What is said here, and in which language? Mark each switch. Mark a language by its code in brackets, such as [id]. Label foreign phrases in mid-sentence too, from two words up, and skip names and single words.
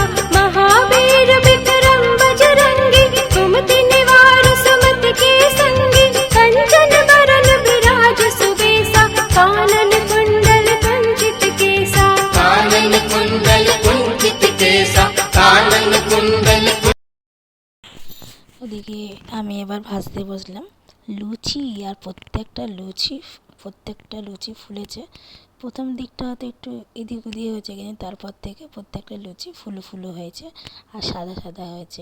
[awa] महावीर विक्रम बजरंगी, कुमति निवार सुमति के संगी। कंचन बरन विराज सुबेसा, कानन कुंडल कुंचित केसा। कानन कुंडल कुंचित केसा, कानन कुंडल। [bn] ওদিকে আমি এবার ভাজতে বসলাম লুচি, আর প্রত্যেকটা লুচি ফুলেছে। প্রথম দিকটা হয়তো একটু এদিক ওদিক হয়েছে, কিন্তু তারপর থেকে প্রত্যেকটা লুচি ফুলো ফুলো হয়েছে আর সাদা সাদা হয়েছে।